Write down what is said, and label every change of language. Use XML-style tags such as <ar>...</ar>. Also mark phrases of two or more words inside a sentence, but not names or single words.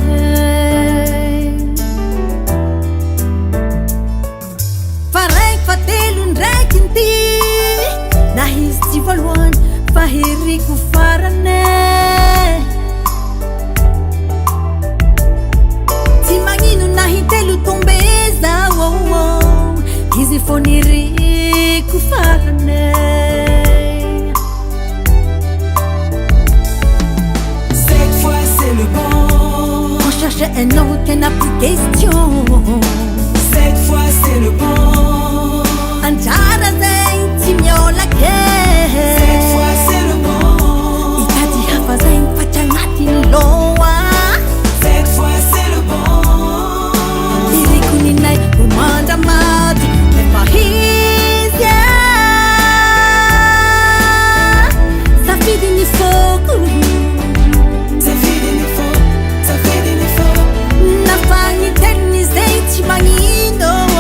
<mg>fa raiky fa telo ndraiky nty na izy tsy voalohany fa heriko farane tsy magnino na hitelo tombeza izy foniriko farane</mg> <fr>cette fois c'est le bon on cherchait un autre qui n'a plus question cette fois c'est le bon</fr> <mg>anjara zay tsy miolake</mg> <fr>cette fois c'est le bon</fr> <mg>itady hafa zay mifatry agnatiny loa</mg> <fr>cette fois c'est le bon</fr> <mg>iriko ninay ho mandramaty efa izy safidiny foko safidiny foko nafagniteliny zay tsy magnino</mg>